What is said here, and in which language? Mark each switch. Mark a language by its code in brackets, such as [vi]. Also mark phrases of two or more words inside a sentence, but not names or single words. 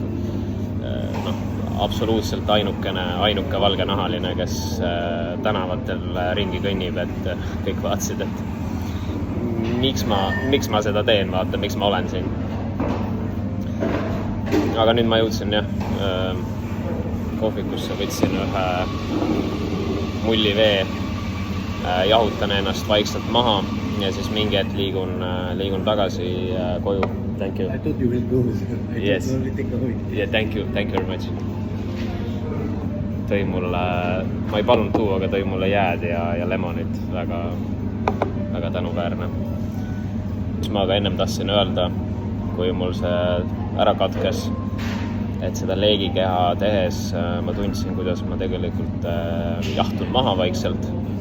[et] Absoluutselt ainuke valgenahaline, kes tänavatel ringi kõnnib, et kõik vaatasid, et miks ma seda teen, vaata, miks ma olen siin. Aga nüüd ma jõudsin kohvikusse, võtsin ühe mulli vee, jahutan ennast vaikselt maha ja siis mingi hetk liigun tagasi koju. [en] Thank you. I thought you will go. Yes. Yeah, thank you very much. [et] Tõi mulle, ma ei palunud tuua, aga tõi mulle jääd ja lemonit, väga tänuväärne. Mis ma ka ennem tahtsin öelda, kui mul see ära katkes, et seda leegikeha tehes ma tundsin, kuidas ma tegelikult jahtun maha vaikselt